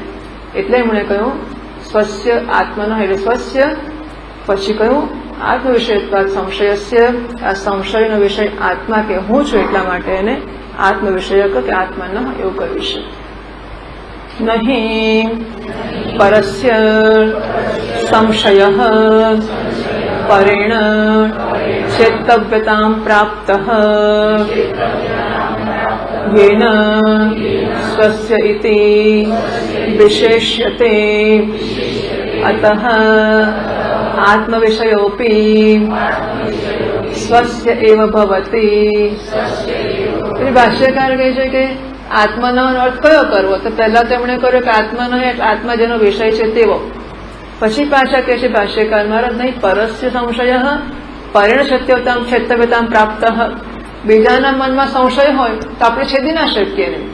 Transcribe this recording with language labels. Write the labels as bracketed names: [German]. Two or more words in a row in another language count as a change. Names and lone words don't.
[Gujarati] એટલે એમણે કહ્યું [Sanskrit] स्वस्य आत्मना [Gujarati] એટલે સ્વસ્ય, પછી કહ્યું [Sanskrit] आत्मविषयत्वात संशयस्य, [Gujarati] આ સંશયનો વિષય આત્મા કે હું છું એટલા માટે એને આત્મવિષયક કે આત્મન એવું કહ્યું છે. [Sanskrit] नहीं परस्य संशय परेण चेतव्यतां प्राप्त येन स्वस्य इति विशेष्यते अतः आत्मविषयोऽपि स्वस्य एव भवति. [Gujarati] ભાષ્યકાર કહે છે કે આત્માનો અર્થ કયો કરવો? તો પહેલા તેમણે કર્યો કે આત્માનો એટલે આત્મા જેનો વિષય છે તેવો. પછી પાછા કહે છે ભાષ્યકાર મહારાજ [Sanskrit] नहीं परस्य संशय परेण सत्यवताम छेतव्यताम प्राप्त. [Gujarati] બીજાના મનમાં સંશય હોય તો આપણે છેદી ના શકીએ નહીં.